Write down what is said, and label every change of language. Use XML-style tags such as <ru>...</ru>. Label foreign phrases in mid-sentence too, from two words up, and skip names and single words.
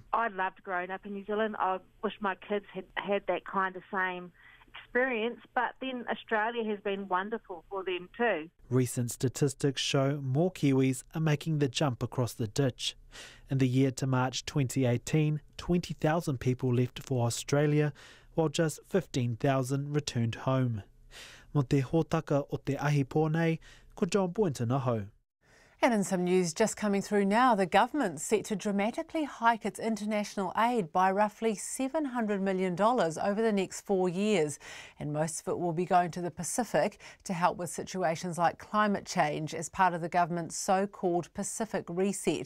<en>I loved growing up in New Zealand. I wish my kids had had that kind of same experience, but then Australia has been wonderful for them too. Recent statistics show more Kiwis are making the jump across the ditch. In the year to March 2018, 20,000 people left for Australia, while just 15,000 returned home.</en> <mi>Mo te hōtaka o te ahi pōnei, ko John Boynton aho.</mi> <en>And in some news just coming through now, the government's set to dramatically hike its international aid by roughly $700 million over the next 4 years. And most of it will be going to the Pacific to help with situations like climate change as part of the government's so-called Pacific Reset.</en>